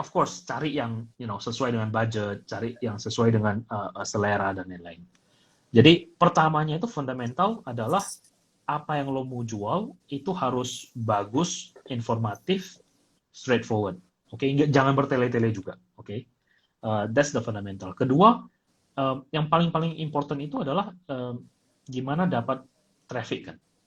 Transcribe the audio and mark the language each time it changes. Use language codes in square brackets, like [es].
[en] of course [id] cari yang sesuai dengan budget, cari yang sesuai dengan selera dan lain-lain. Jadi pertamanya itu fundamental adalah apa yang lo mau jual itu harus bagus, informatif, straightforward. Oke, jangan bertele-tele juga. [en] Oke, that's the fundamental. [id] Kedua, yang paling [en] important [id] itu adalah gimana dapat traffic kan.